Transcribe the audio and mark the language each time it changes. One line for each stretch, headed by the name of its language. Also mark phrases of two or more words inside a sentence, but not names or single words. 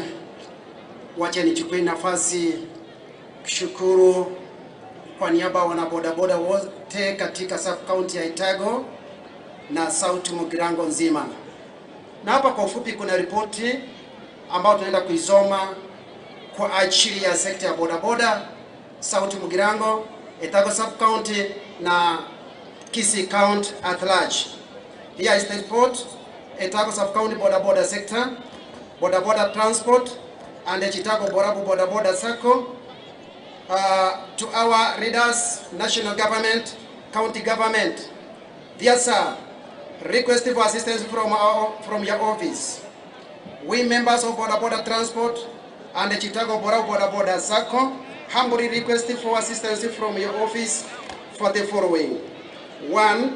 Swahili: Wacha nichukue nafasi kushukuru kwa niaba wanabodaboda wote katika
English: sub county
Swahili: ya Itago na South Mugirango nzima. Na hapa kwa ufupi kuna ripoti ambayo tunaenda kuisoma kwa ajili ya sekta ya bodaboda South Mugirango, Itago
English: sub county
Swahili: na Kisii county
English: at large. Here is the report. Itago sub county bodaboda sector, bodaboda transport and the Itago Borabu bodaboda circle. To our readers, national government, county government, dear sir, requesting for assistance from your office. We members of bodaboda transport and the Itago Borabu bodaboda circle humbly requesting for assistance from your office for the following: 1.